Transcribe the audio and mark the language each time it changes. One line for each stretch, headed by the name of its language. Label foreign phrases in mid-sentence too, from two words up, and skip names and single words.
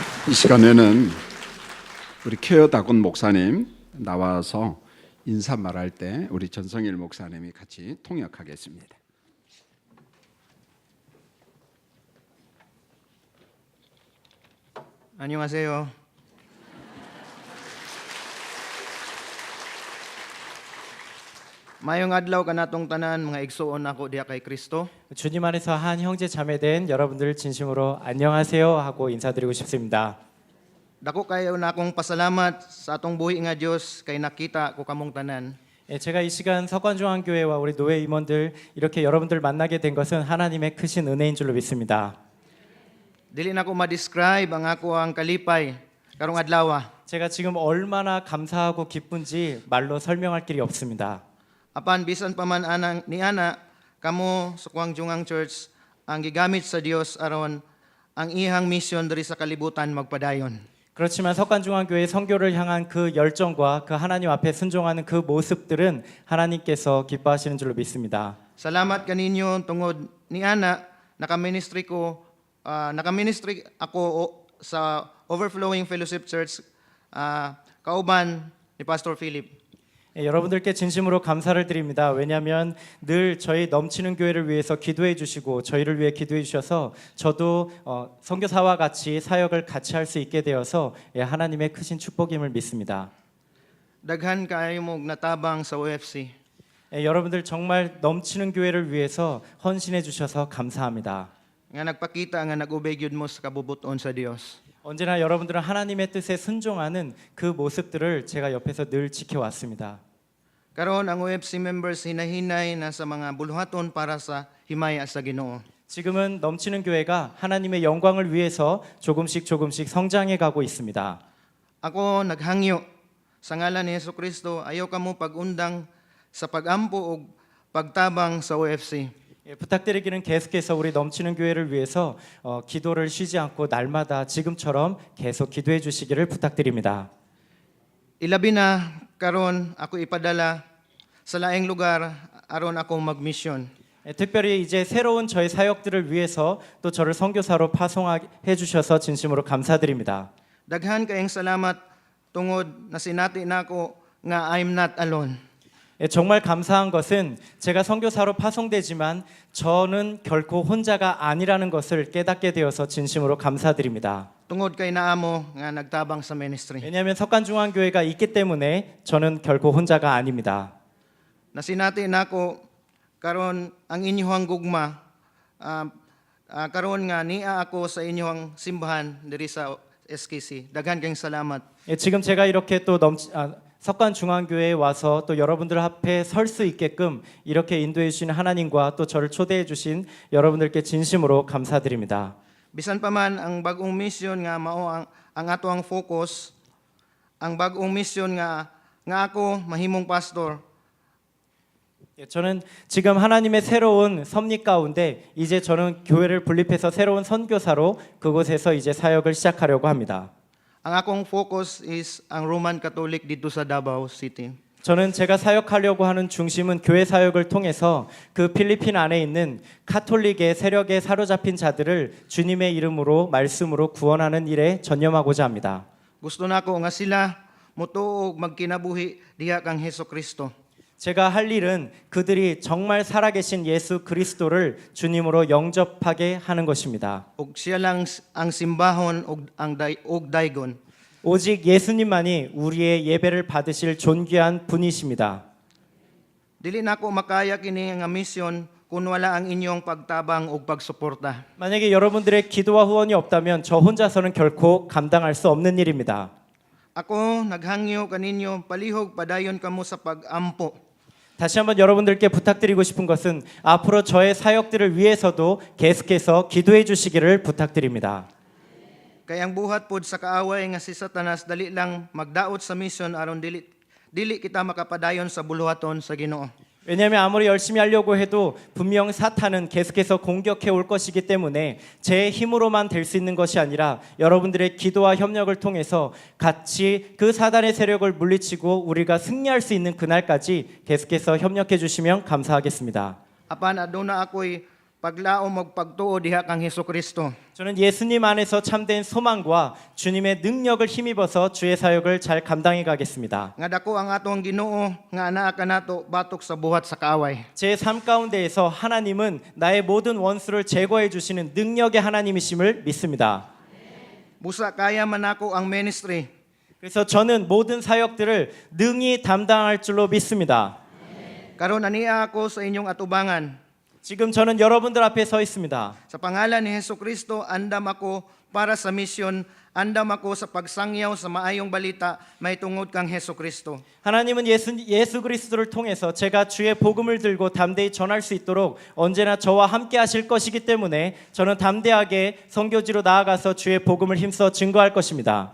Korean: 이 시간에는 우리 케어다곤 목사님 나와서 인사 말할 때 우리 전성일 목사님이 같이 통역하겠습니다. 안녕하세요.
Cebuano: Mayong adlaw kanatong tanan mga igsuon ako diha kay Kristo.
Korean: 주님 안에서 한 형제 자매된 여러분들 진심으로 안녕하세요 하고 인사드리고 싶습니다.
Cebuano: Dako kayo na akong pasalamat sa atong buhi nga Dios kay nakita ko kamong tanan.
Korean: 제가 이 시간 석관중앙교회와 우리 노회 임원들 이렇게 여러분들 만나게 된 것은 하나님의 크신 은혜인 줄로 믿습니다.
Cebuano: Dili na ko ma-describe ang ako ang kalipay karong adlaw.
Korean: 제가 지금 얼마나 감사하고 기쁜지 말로 설명할 길이 없습니다.
Cebuano: Apan bisan pa man anang niana kamo sa Kwangjungang Church ang gigamit sa Dios aron ang ihang mission diri sa kalibutan magpadayon.
Korean: 그렇지만 석관중앙교회 선교를 향한 그 열정과 그 하나님 앞에 순종하는 그 모습들은 하나님께서 기뻐하시는 줄로 믿습니다.
Cebuano: Salamat kaninyo tungod niana naka-ministry ako sa Overflowing Fellowship Church kauban ni Pastor Philip.
Korean: 여러분들께 진심으로 감사를 드립니다. 왜냐하면 늘 저희 넘치는 교회를 위해서 기도해 주시고 저희를 위해 기도해 주셔서 저도 선교사와 같이 사역을 같이 할 수 있게 되어서 하나님의 크신 축복임을 믿습니다.
Cebuano: Daghan kaayo mo natabang sa OFC.
Korean: 여러분들 정말 넘치는 교회를 위해서 헌신해 주셔서 감사합니다.
Cebuano: Nga nagpakita nga nag-obey gyud mo sa kabubuton sa Dios.
Korean: 언제나 여러분들은 하나님의 뜻에 순종하는 그 모습들을 제가 옆에서 늘 지켜왔습니다.
Cebuano: Karon ang OFC members hinahinay na sa mga buluhaton para sa himaya sa Ginoo.
Korean: 지금은 넘치는 교회가 하나님의 영광을 위해서 조금씩 성장해 가고 있습니다.
Cebuano: Ako naghangyo sa ngalan ni Jesucristo ayaw kamo pag-undang sa pag-ampo ug pagtabang sa OFC.
Korean: 부탁드리기는 계속해서 우리 넘치는 교회를 위해서 기도를 쉬지 않고 날마다 지금처럼 계속 기도해 주시기를 부탁드립니다.
Cebuano: Ilabi na karon ako ipadala sa laing lugar aron ako mag-mission.
Korean: 특별히 이제 새로운 저의 사역들을 위해서 또 저를 선교사로 파송해 주셔서 진심으로 감사드립니다.
Cebuano: Daghan kayong salamat tungod na sinati nako nga
English: I'm not alone.
Korean: 정말 감사한 것은 제가 선교사로 파송되지만 저는 결코 혼자가 아니라는 것을 깨닫게 되어서 진심으로 감사드립니다.
Cebuano: Tungod kay naamo nga nagtabang sa ministry.
Korean: 왜냐하면 석관중앙교회가 있기 때문에 저는 결코 혼자가 아닙니다.
Cebuano: Nasinati nako karon ang inyong gugma karon nga niya ako sa inyong simbahan diri sa SKC. Daghan kayong salamat.
Korean: 지금 제가 이렇게 또 석관중앙교회에 와서 또 여러분들 앞에 설 수 있게끔 이렇게 인도해 주신 하나님과 또 저를 초대해 주신 여러분들께 진심으로 감사드립니다.
Cebuano: Bisan pa man ang bagong mission nga mao ang ato ang focus, ang bagong mission nga ako mahimong pastor.
Korean: 저는 지금 하나님의 새로운 섭리 가운데 이제 저는 교회를 분립해서 새로운 선교사로 그곳에서 이제 사역을 시작하려고 합니다.
Cebuano: Ang akong focus is ang Roman Catholic dito sa Davao City.
Korean: 저는 제가 사역하려고 하는 중심은 교회 사역을 통해서 그 필리핀 안에 있는 카톨릭의 세력에 사로잡힌 자들을 주님의 이름으로 말씀으로 구원하는 일에 전념하고자 합니다.
Cebuano: Gusto nako nga sila motuog magkinabuhi diha kang Hesukristo.
Korean: 제가 할 일은 그들이 정말 살아계신 예수 그리스도를 주님으로 영접하게 하는 것입니다.
Cebuano: ug siya lang ang simbahon ug daygon.
Korean: 오직 예수님만이 우리의 예배를 받으실 존귀한 분이십니다.
Cebuano: Dili nako makaya kini nga mission kung wala ang inyong pagtabang ug pagsuporta.
Korean: 만약에 여러분들의 기도와 후원이 없다면 저 혼자서는 결코 감당할 수 없는 일입니다.
Cebuano: Ako naghangyo kaninyo palihog padayon kamo sa pag-ampo.
Korean: 다시 한번 여러분들께 부탁드리고 싶은 것은 앞으로 저의 사역들을 위해서도 계속해서 기도해 주시기를 부탁드립니다.
Cebuano: Kay ang buhat pod sa kaaway nga si Satanas dali lang magdaot sa mission aron dili kita makapadayon sa buluhaton sa Ginoo.
Korean: 왜냐하면 아무리 열심히 하려고 해도 분명 사탄은 계속해서 공격해 올 것이기 때문에 제 힘으로만 될 수 있는 것이 아니라 여러분들의 기도와 협력을 통해서 같이 그 사단의 세력을 물리치고 우리가 승리할 수 있는 그날까지 계속해서 협력해 주시면 감사하겠습니다.
Cebuano: Apan aduna ako'y paglaom ug pagtuo diha kang Hesukristo.
Korean: 저는 예수님 안에서 참된 소망과 주님의 능력을 힘입어서 주의 사역을 잘 감당해 가겠습니다.
Cebuano: Nga dako ang atong Ginoo nga anaa kanato batok sa buhat sa kaaway.
Korean: 제 삶 가운데에서 하나님은 나의 모든 원수를 제거해 주시는 능력의 하나님이심을 믿습니다.
Cebuano: Busa kaya man ako ang ministry.
Korean: 그래서 저는 모든 사역들을 능히 담당할 줄로 믿습니다.
Cebuano: Karon ania ako sa inyong atubangan.
Korean: 지금 저는 여러분들 앞에 서 있습니다.
Cebuano: Sa pangalan ni Hesukristo, andam ako para sa misyon, andam ako sa pagsangyaw sa maayong balita may tungod kang Hesukristo.
Korean: 하나님은 예수 그리스도를 통해서 제가 주의 복음을 들고 담대히 전할 수 있도록 언제나 저와 함께 하실 것이기 때문에 저는 담대하게 선교지로 나아가서 주의 복음을 힘써 증거할 것입니다.